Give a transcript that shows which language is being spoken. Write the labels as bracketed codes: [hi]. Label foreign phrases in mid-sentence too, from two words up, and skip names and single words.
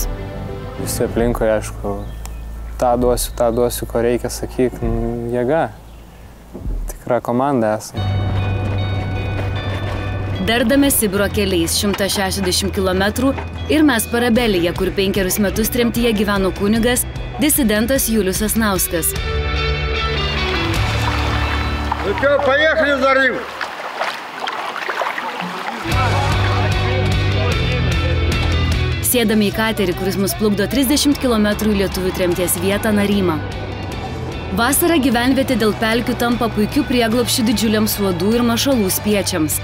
[lt] Visi aplinkui, aišku, tą duosiu, ko reikia, sakyk, jėga. Tikra komanda esame. Dardame Sibiro keliais 160 km ir mes Parabelyje, kur 5 metus tremtyje gyveno kunigas, disidentas Julius Sasnauskas. [ru] Ну что, поехали за Рим! [lt] Sėdame į katerį, kuris mus plukdo 30 km į lietuvių tremties vietą Narymą. Vasarą gyvenvietė dėl pelkių tampa puikiu prieglobsčiu didžiuliams uodų ir mašalų spiečiams.